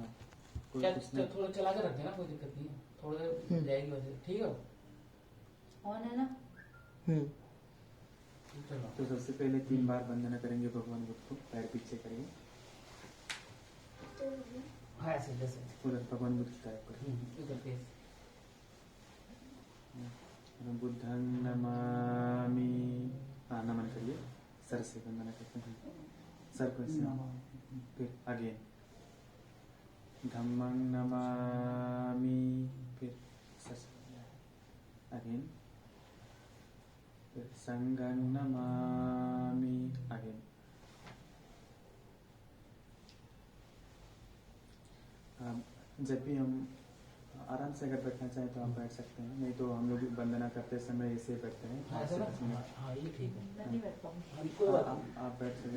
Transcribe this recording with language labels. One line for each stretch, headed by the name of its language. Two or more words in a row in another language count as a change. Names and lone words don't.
Hindi: थोड़ा चला कर रखते हैं ना, कोई दिक्कत नहीं है, थोड़ा देर जाएगी वैसे। ठीक है, ऑन है ना? तो सबसे पहले 3 बार वंदना करेंगे भगवान बुद्ध को, पैर पीछे करेंगे। हाँ ऐसे जैसे उधर भगवान बुद्ध की तरफ करेंगे। इधर फेस।
Pali: बुद्धं नमामि।
Hindi: हाँ, नमन करिए, सर से वंदना करते हैं, सर को ऐसे। फिर अगेन
Pali: धम्मं नमामि,
Hindi: फिर सर से अगेन, फिर
Pali: संघं नमामि
Hindi: अगेन। जब भी हम आराम से अगर बैठना चाहें तो आप बैठ सकते हैं, नहीं तो हम लोग वंदना करते समय ऐसे बैठते हैं। हाँ ये ठीक है, मैं नहीं बैठ पाऊंगी। आप बैठ सकते